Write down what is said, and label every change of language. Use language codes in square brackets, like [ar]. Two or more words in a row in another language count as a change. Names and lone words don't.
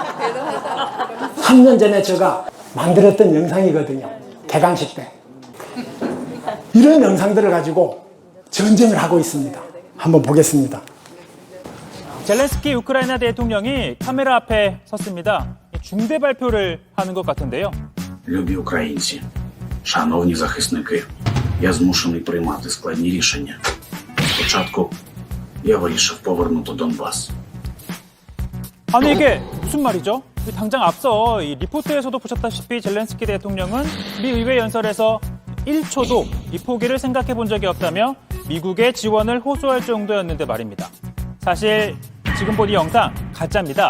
[ko] 3년 전에 제가 만들었던 영상이거든요. 개강식 때. 이런 영상들을 가지고 전쟁을 하고 있습니다. 한번 보겠습니다. 젤렌스키 우크라이나 대통령이 카메라 앞에 섰습니다. 중대 발표를 하는 것 같은데요. [uk] Любі українці, шановні захисники, я змушений приймати складні рішення. Спочатку я вирішив повернути Донбас. [ko] 아니 이게 무슨 말이죠? 당장 앞서 이 리포트에서도 보셨다시피 젤렌스키 대통령은 미 의회 연설에서 1초도 이 포기를 생각해 본 적이 없다며 미국의 지원을 호소할 정도였는데 말입니다. 사실 지금 본 이 영상 가짜입니다.